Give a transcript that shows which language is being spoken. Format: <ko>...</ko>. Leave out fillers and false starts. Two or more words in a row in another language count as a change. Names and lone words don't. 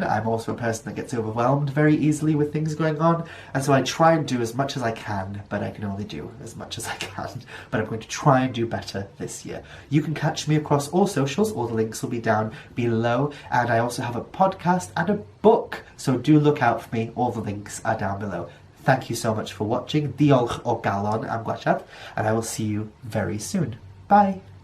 <en>I'm also a person that gets overwhelmed very easily with things going on, and so I try and do as much as I can, but I can only do as much as I can. But I'm going to try and do better this year. You can catch me across all socials. All the links will be down below, and I also have a podcast and a book, so do look out for me. All the links are down below. Thank you so much for watching.</en> <cy>Diolch o galon am gwachad,</cy> <en>and I will see you very soon. Bye!</en>